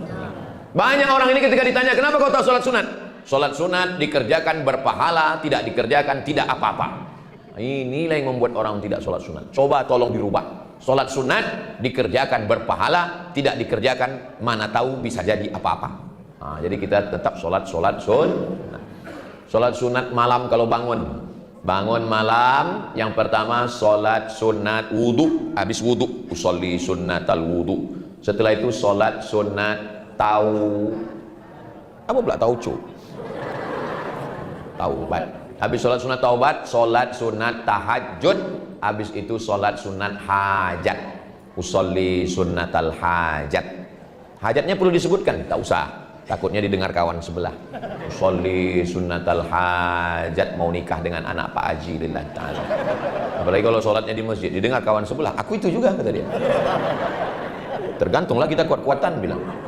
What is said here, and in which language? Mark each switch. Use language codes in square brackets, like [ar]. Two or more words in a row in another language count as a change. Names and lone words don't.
[id] Banyak orang ini ketika ditanya, kenapa kau tahu solat sunat? Solat sunat dikerjakan berpahala, tidak dikerjakan tidak apa-apa. Inilah yang membuat orang tidak solat sunat. Coba tolong dirubah. Solat sunat dikerjakan berpahala, tidak dikerjakan mana tahu bisa jadi apa-apa. Nah, jadi kita tetap solat sunat. Solat sunat malam kalau bangun. Bangun malam, yang pertama solat sunat wudu, habis wudu [ar] أصلي سنة الوضوء. [id] Setelah itu solat sunat taubat. Habis solat sunat taubat, solat sunat tahajud. Habis itu solat sunat hajat, [ar] أصلي سنة الحاجة. [id] Hajatnya perlu disebutkan? Tak usah, takutnya didengar kawan sebelah. [ar] أصلي سنة الحاجة, [id] mau nikah dengan anak Pak Haji [ar] لله تعالى. [id] Apalagi kalau sholatnya di masjid, didengar kawan sebelah. Aku itu juga, kata dia. Tergantunglah kita kuat-kuatan, bilang.